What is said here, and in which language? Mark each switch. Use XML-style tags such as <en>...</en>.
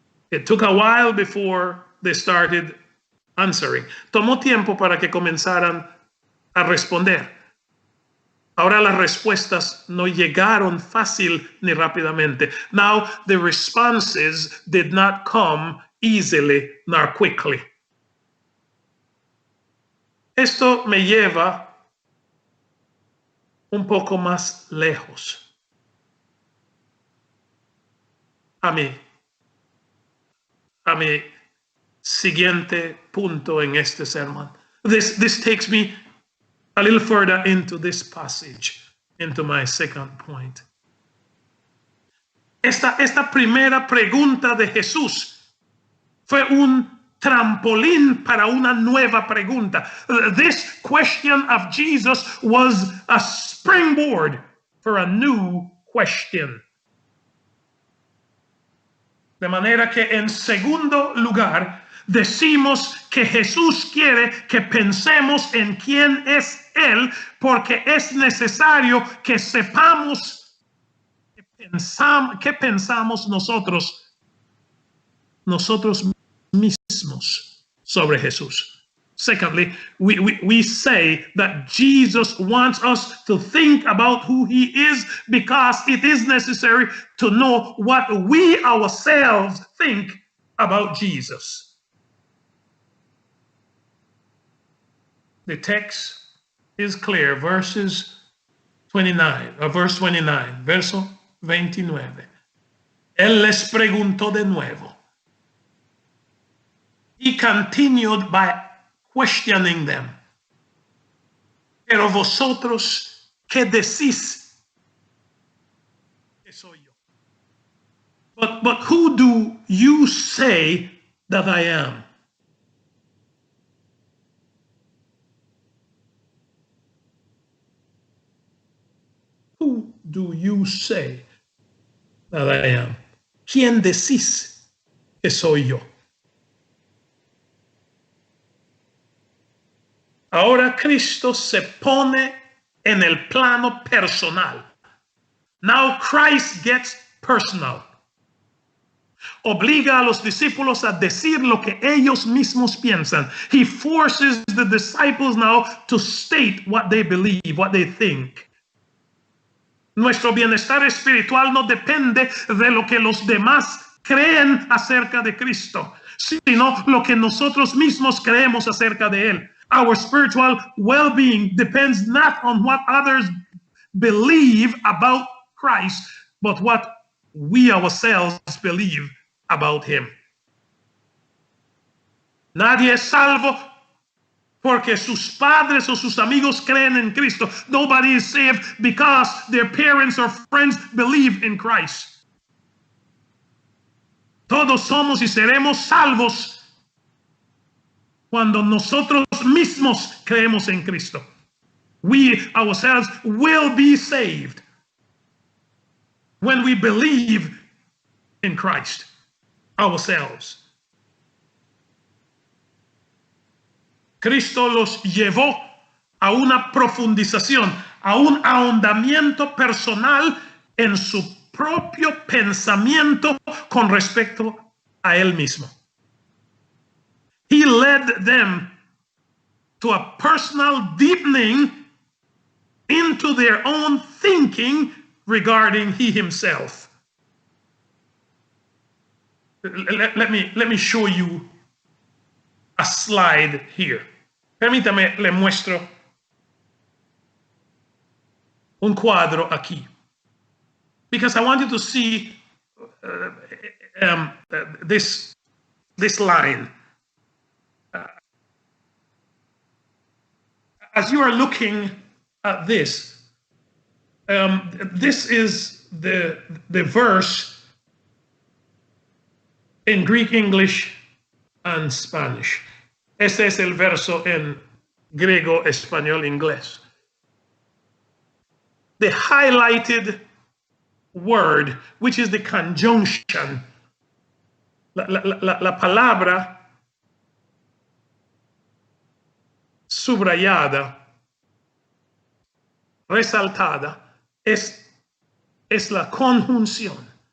<en>It took a while before they started answering.</en> <es>Tomó tiempo para que comenzaran a responder. Ahora las respuestas no llegaron fácil ni rápidamente.</es> <en>Now the responses did not come easily nor quickly.</en> <es>Esto me lleva un poco más lejos. A mi siguiente punto en este sermón.</es> <en>This takes me a little further into this passage, into my second point.</en> <es>Esta primera pregunta de Jesús fue un trampolín para una nueva pregunta.</es> <en>This question of Jesus was a springboard for a new question.</en> <es>De manera que en segundo lugar, decimos que Jesús quiere que pensemos en quién es Él, porque es necesario que sepamos qué pensamos nosotros mismos sobre Jesús.</es> <en>Secondly, we say that Jesus wants us to think about who he is because it is necessary to know what we ourselves think about Jesus. The text is clear, verse 29,</en> <es>verso 29. Él les preguntó de nuevo.</es> <en>He continued by questioning them.</en> <es>Pero vosotros, ¿qué decís que soy yo?</es> <en>But who do you say that I am? Who do you say that I am?</en> <es>¿Quién decís que soy yo? Ahora Cristo se pone en el plano personal.</es> <en>Now Christ gets personal.</en> <es>Obliga a los discípulos a decir lo que ellos mismos piensan.</es> <en>He forces the disciples now to state what they believe, what they think.</en> <es>Nuestro bienestar espiritual no depende de lo que los demás creen acerca de Cristo, sino lo que nosotros mismos creemos acerca de Él.</es> <en>Our spiritual well-being depends not on what others believe about Christ, but what we ourselves believe about Him.</en> <es>Nadie es salvo porque sus padres o sus amigos creen en Cristo.</es> <en>Nobody is saved because their parents or friends believe in Christ.</en> <es>Todos somos y seremos salvos cuando nosotros mismos creemos en Cristo.</es> <en>We ourselves will be saved when we believe in Christ ourselves.</en> <es>Cristo los llevó a una profundización, a un ahondamiento personal en su propio pensamiento con respecto a Él mismo.</es> <en>He led them to a personal deepening into their own thinking regarding He Himself. Let me show you a slide here.</en> <es>Permítame, le muestro un cuadro aquí.</es> <en>Because I want you to see this line. As you are looking at this, this is the verse in Greek, English, and Spanish.</en> <es>Este es el verso en griego, español, inglés.</es> <en>The highlighted word, which is the conjunction,</en> <es>la palabra subrayada, resaltada, es la conjunción.</es>